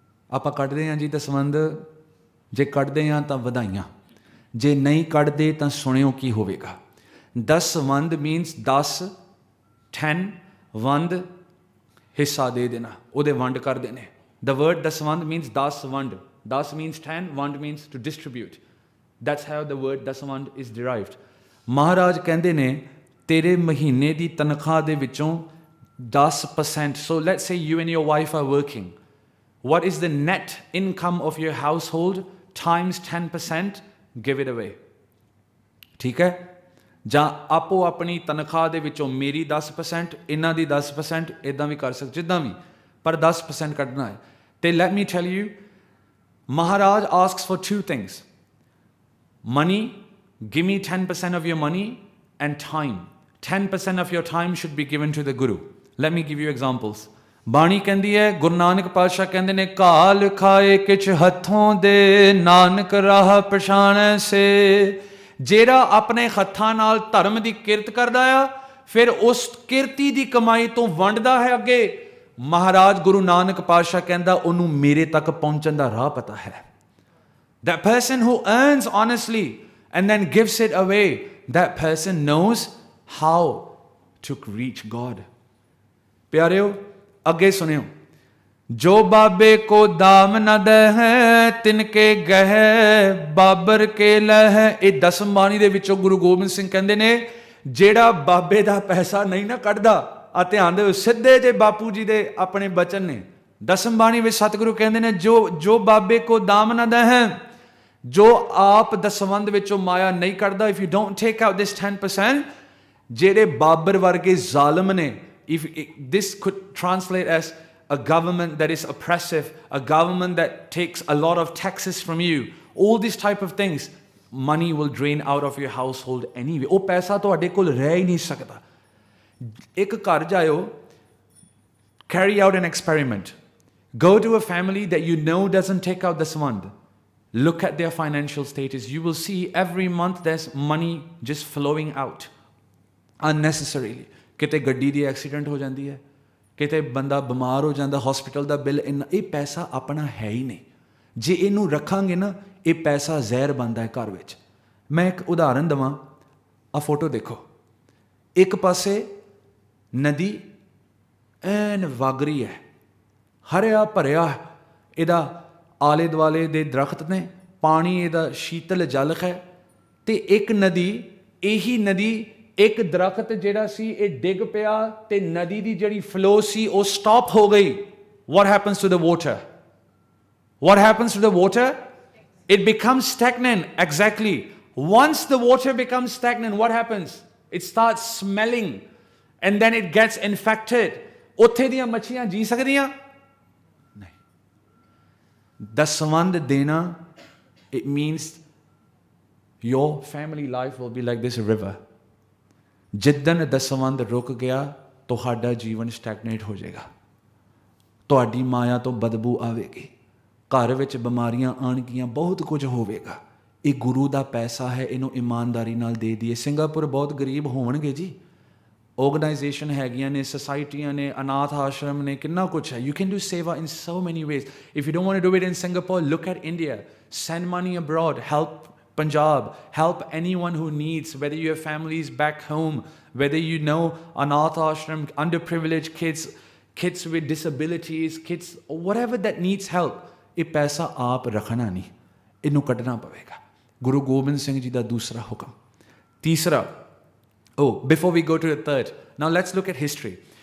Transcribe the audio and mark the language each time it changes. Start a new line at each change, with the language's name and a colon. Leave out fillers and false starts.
Punjabi: ਆਪਾਂ ਕੱਢਦੇ ਹਾਂ ਜੀ ਦਸਵੰਧ, ਜੇ ਕੱਢਦੇ ਹਾਂ ਤਾਂ ਵਧਾਈਆਂ, ਜੇ ਨਹੀਂ ਕੱਢਦੇ ਤਾਂ ਸੁਣਿਓ ਕੀ ਹੋਵੇਗਾ। ਦਸਵੰਧ ਮੀਨਸ 10 10 ਵੰਡ ਹਿੱਸਾ ਦੇ ਦੇਣਾ, ਉਹਦੇ ਵੰਡ ਕਰਦੇ ਨੇ।
English: The word dasvandh means 10 vand. 10 means 10, vand means to distribute. That's how the word dasvandh is derived.
Punjabi: ਮਹਾਰਾਜ ਕਹਿੰਦੇ ਨੇ ਤੇਰੇ ਮਹੀਨੇ ਦੀ ਤਨਖਾਹ ਦੇ ਵਿੱਚੋਂ 10%,
English: so let's say you and your wife are working, what is the net income of your household times 10%, give it away.
Punjabi: ਠੀਕ ਹੈ? ਜਾਂ ਆਪੋ ਆਪਣੀ ਤਨਖਾਹ ਦੇ ਵਿੱਚੋਂ ਮੇਰੀ 10%, ਇਹਨਾਂ ਦੀ 10%, ਇੱਦਾਂ ਵੀ ਕਰ ਸਕਦੇ, ਜਿੱਦਾਂ ਵੀ, ਪਰ 10% ਕੱਢਣਾ ਹੈ।
English: ਤੇ let me tell you, Maharaj asks for two things: money, give me 10% of your money, and time. 10% of your time should be given to the Guru. Let me give you examples.
Punjabi: ਬਾਣੀ ਕਹਿੰਦੀ ਹੈ, ਗੁਰੂ ਨਾਨਕ ਪਾਤਸ਼ਾਹ ਕਹਿੰਦੇ ਨੇ, ਘਾਲ ਖਾਏ ਕਿਛ ਹੱਥੋਂ ਦੇ, ਨਾਨਕ ਰਾਹ ਪਛਾਣੈ ਸੇ। ਜਿਹੜਾ ਆਪਣੇ ਹੱਥਾਂ ਨਾਲ ਧਰਮ ਦੀ ਕਿਰਤ ਕਰਦਾ ਆ, ਫਿਰ ਉਸ ਕਿਰਤੀ ਦੀ ਕਮਾਈ ਤੋਂ ਵੰਡਦਾ ਹੈ ਅੱਗੇ। ਮਹਾਰਾਜ ਗੁਰੂ ਨਾਨਕ ਪਾਤਸ਼ਾਹ ਕਹਿੰਦਾ ਉਹਨੂੰ ਮੇਰੇ ਤੱਕ ਪਹੁੰਚਣ ਦਾ ਰਾਹ ਪਤਾ ਹੈ।
English: That person who earns honestly and then gives it away, that person knows how to reach God.
Punjabi: ਪਿਆਰਿਓ ਅੱਗੇ ਸੁਣਿਓ। ਜੋ ਬਾਬੇ ਕੋ ਦਾਮ ਨ ਦਹਿ, ਤਿਨਕੇ ਗਹਿ ਬਾਬਰ ਕੇ ਲਹਿ। ਇਹ ਦਸਮ ਬਾਣੀ ਦੇ ਵਿੱਚੋਂ ਗੁਰੂ ਗੋਬਿੰਦ ਸਿੰਘ ਕਹਿੰਦੇ ਨੇ, ਜਿਹੜਾ ਬਾਬੇ ਦਾ ਪੈਸਾ ਨਹੀਂ ਨਾ ਕੱਢਦਾ, ਆ ਧਿਆਨ ਦਿਓ, ਸਿੱਧੇ ਜੇ ਬਾਪੂ ਜੀ ਦੇ ਆਪਣੇ ਬਚਨ ਨੇ। ਦਸਮ ਬਾਣੀ ਵਿੱਚ ਸਤਿਗੁਰੂ ਕਹਿੰਦੇ ਨੇ, ਜੋ ਬਾਬੇ ਕੋ ਦਾਮ ਨ ਦਹਿ, ਜੋ ਆਪ ਦਸਵੰਧ ਵਿੱਚੋਂ ਮਾਇਆ ਨਹੀਂ ਕੱਢਦਾ,
English: if you don't take out this 10%,
Punjabi: ਜਿਹੜੇ ਬਾਬਰ ਵਰਗੇ ਜ਼ਾਲਮ ਨੇ,
English: if this could translate as a government that is oppressive, a government that takes a lot of taxes from you, all these type of things, money will drain out of your household anyway.
Punjabi: ਉਹ ਪੈਸਾ ਤੁਹਾਡੇ ਕੋਲ ਰਹਿ ਹੀ ਨਹੀਂ ਸਕਦਾ। ਇੱਕ ਘਰ ਜਾਇਓ,
English: carry out an experiment. Go to a family that you know doesn't take out daswand. Look at their financial status. You will see every month there's money just flowing out unnecessarily.
Punjabi: ਕਿਤੇ ਗੱਡੀ ਦੀ accident ਹੋ ਜਾਂਦੀ ਹੈ, ਕਿਤੇ ਬੰਦਾ ਬਿਮਾਰ ਹੋ ਜਾਂਦਾ, ਹਸਪੀਟਲ ਦਾ ਬਿੱਲ ਇੰਨਾ। ਇਹ ਪੈਸਾ ਆਪਣਾ ਹੈ ਹੀ ਨਹੀਂ। ਜੇ ਇਹਨੂੰ ਰੱਖਾਂਗੇ ਨਾ, ਇਹ ਪੈਸਾ ਜ਼ਹਿਰ ਬਣਦਾ ਹੈ ਘਰ ਵਿੱਚ। ਮੈਂ ਇੱਕ ਉਦਾਹਰਨ ਦੇਵਾਂ, ਆ ਫੋਟੋ ਦੇਖੋ। ਇੱਕ ਪਾਸੇ ਨਦੀ ਐਨ ਵਗ ਰਹੀ ਹੈ, ਹਰਿਆ ਭਰਿਆ, ਇਹਦਾ ਆਲੇ ਦੁਆਲੇ ਦੇ ਦਰਖਤ ਨੇ, ਪਾਣੀ ਇਹਦਾ ਸ਼ੀਤਲ ਜਲ ਹੈ। ਤੇ ਇੱਕ ਨਦੀ, ਇਹੀ ਨਦੀ, ਇੱਕ ਦਰਖਤ ਜਿਹੜਾ ਸੀ ਇਹ ਡਿੱਗ ਪਿਆ ਤੇ ਨਦੀ ਦੀ ਜਿਹੜੀ ਫਲੋ ਸੀ ਉਹ ਸਟਾਪ ਹੋ ਗਈ।
English: What happens to the water? What happens to the water? It becomes stagnant. Exactly. Once the water becomes stagnant, what happens? It starts smelling and then it gets infected.
Punjabi: ਉੱਥੇ ਦੀਆਂ ਮੱਛੀਆਂ ਜੀ ਸਕਦੀਆਂ ਨਹੀਂ। ਦਸਵੰਧ ਦੇਣਾ,
English: it means your family life will be like this river.
Punjabi: ਜਿੱਦਣ ਦਸਵੰਧ ਰੁਕ ਗਿਆ, ਤੁਹਾਡਾ ਜੀਵਨ ਸਟੈਗਨੇਟ ਹੋ ਜਾਏਗਾ। ਤੁਹਾਡੀ ਮਾਇਆ ਤੋਂ ਬਦਬੂ ਆਵੇਗੀ, ਘਰ ਵਿੱਚ ਬਿਮਾਰੀਆਂ ਆਉਣਗੀਆਂ, ਬਹੁਤ ਕੁਝ ਹੋਵੇਗਾ। ਇਹ ਗੁਰੂ ਦਾ ਪੈਸਾ ਹੈ, ਇਹਨੂੰ ਇਮਾਨਦਾਰੀ ਨਾਲ ਦੇ ਦਈਏ। ਸਿੰਗਾਪੁਰ ਬਹੁਤ ਗਰੀਬ ਹੋਣਗੇ ਜੀ, ਆਰਗੇਨਾਈਜੇਸ਼ਨ ਹੈਗੀਆਂ ਨੇ, ਸੁਸਾਇਟੀਆਂ ਨੇ, ਅਨਾਥ ਆਸ਼ਰਮ ਨੇ, ਕਿੰਨਾ ਕੁਛ ਹੈ।
English: You can do seva in so many ways. If you don't want to do it in Singapore, look at India, send money abroad, help Punjab, help anyone who needs, whether your family is back home, whether you know anath ashram, underprivileged kids, kids with disabilities, kids, whatever that needs help.
Punjabi: ਇਹ ਪੈਸਾ ਆਪ ਰੱਖਣਾ ਨਹੀਂ, ਇਹਨੂੰ ਕੱਢਣਾ ਪਵੇਗਾ। ਗੁਰੂ ਗੋਬਿੰਦ ਸਿੰਘ ਜੀ ਦਾ ਦੂਸਰਾ ਹੁਕਮ।
English: ਤੀਸਰਾ, before we go to the third, now let's look at history.